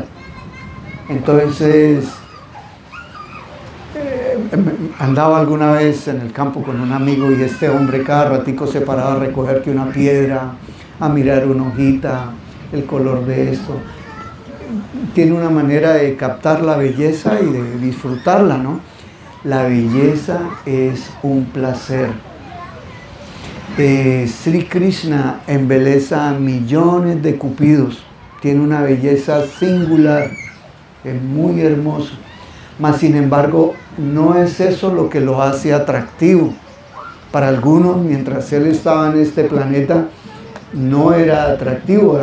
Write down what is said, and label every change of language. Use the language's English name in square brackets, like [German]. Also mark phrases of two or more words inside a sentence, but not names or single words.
[Spanish] Entonces, andaba alguna vez en el campo con un amigo y este hombre cada ratico se paraba a recoger que una piedra, a mirar una hojita, el color de esto. Tiene una manera de captar la belleza y de disfrutarla, ¿no? La belleza es un placer. Sri Krishna embeleza a millones de cupidos. Tiene una belleza singular, es muy hermoso. Mas sin embargo, no es eso lo que lo hace atractivo. Para algunos, mientras él estaba en este planeta, no era atractivo.